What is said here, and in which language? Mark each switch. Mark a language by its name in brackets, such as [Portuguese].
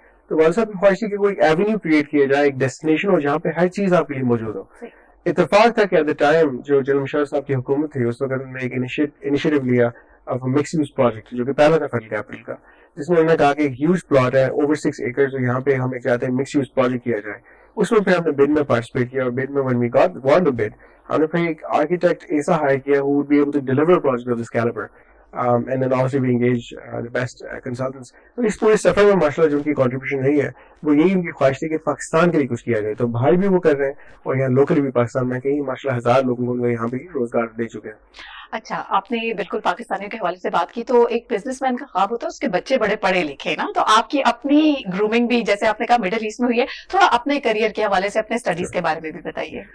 [Urdu] تو والد صاحب کی خواہش تھی کہ کوئی ایونیو کریٹ کیا جائے, ایک ڈیسٹینیشن ہو جہاں پہ ہر چیز آپ کے لیے موجود ہو. اتفاق تھا کہ ایٹ دا ٹائم جو جنرل مشرف صاحب کی حکومت تھی, اس وقت انہوں نے ایک انیشیٹو لیا آف مکس یوز پروجیکٹ, جو کہ پہلا تھا فیڈرل کیپٹل کا, جس میں انہوں نے کہا کہ ایک ہیوج پلاٹ ہے اوور 6 ایکڑ, جو یہاں پہ ہم ایک چاہتے ہیں مکس یوز پروجیکٹ کیا جائے. اس میں پھر ہم نے بڈ میں [English] participate کیا, اور bid میں when we won the bid, [Urdu] ہم نے پھر ایک آرکیٹیکٹ ایسا ہائر کیا [English] who would be able to deliver a project of this caliber, and then obviously we engage the best consultants. [Urdu] تو اس پورے سفر میں ماشاءاللہ جو ان کی کنٹریبیوشن رہی ہے, وہ یہی ان کی خواہش تھی کہ پاکستان کے لیے کچھ کیا جائے. تو باہر بھی وہ کر رہے ہیں, اور یہاں لوکل بھی پاکستان میں کہیں ماشاءاللہ 1000 لوگوں کو یہاں بھی روزگار دے چکے ہیں. اچھا آپ نے بالکل پاکستانیوں کے حوالے سے بات کی, تو ایک بزنس مین کا خواب ہوتا ہے اس کے بچے بڑے پڑھے لکھے نا, تو آپ کی اپنی گرومنگ بھی جیسے آپ نے کہا مڈل ایسٹ میں ہوئی ہے, تھوڑا اپنے کریئر کے حوالے سے اپنے اسٹڈیز کے بارے میں بھی بتائیے.